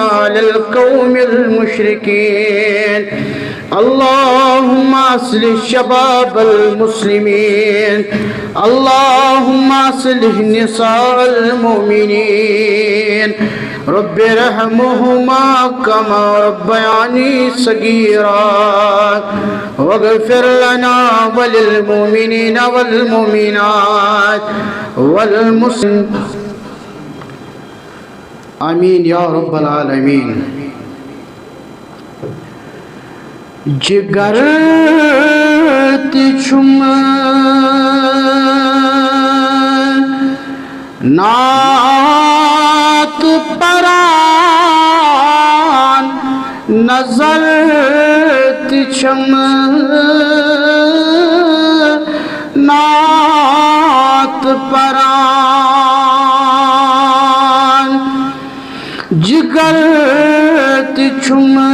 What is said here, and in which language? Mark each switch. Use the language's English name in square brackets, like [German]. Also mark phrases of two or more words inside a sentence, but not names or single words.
[Arabic] على القوم المشركين اللهم اصلح شباب المسلمين اللهم اصلح نساء المؤمنين رب ارحمهما كما ربياني صغيرا واغفر لنا وللمؤمنين والمؤمنات والمسلمين آمین یا رب العالمین [Kashmiri] جگر تچھم نعت پران نظر تچھم نعت پران جگر تچھم